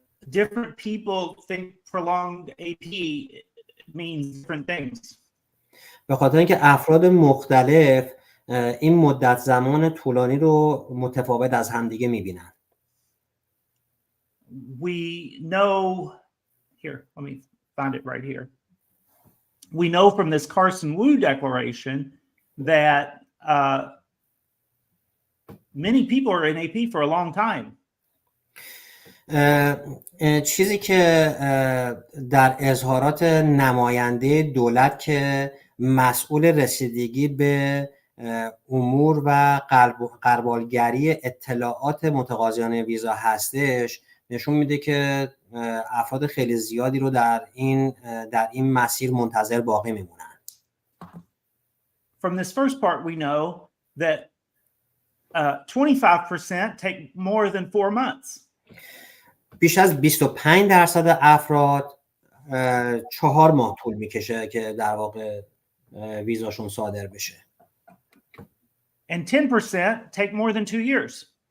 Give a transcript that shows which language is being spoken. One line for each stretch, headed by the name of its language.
English: Different people think prolonged AP means different things.
Persian: به خاطر اینکه افراد مختلف این مدت زمان طولانی رو متفاوت از همدیگه میبینن.
English: We know here, let me find it right here. We know from this Carson Wu declaration that many people are in AP for a long time.
Persian: چیزی که در اظهارات نماینده دولت که مسئول رسیدگی به امور و غربالگری اطلاعات متقاضیان ویزا هستش نشون میده که افراد خیلی زیادی رو در این مسیر منتظر باقی میمونن.
English: From this first part we know that 25% take more than 4 months.
Persian: بیش از 25% افراد 4 ماه طول میکشه که در واقع ویزاشون صادر بشه.
English: And 10% take more than 2 years.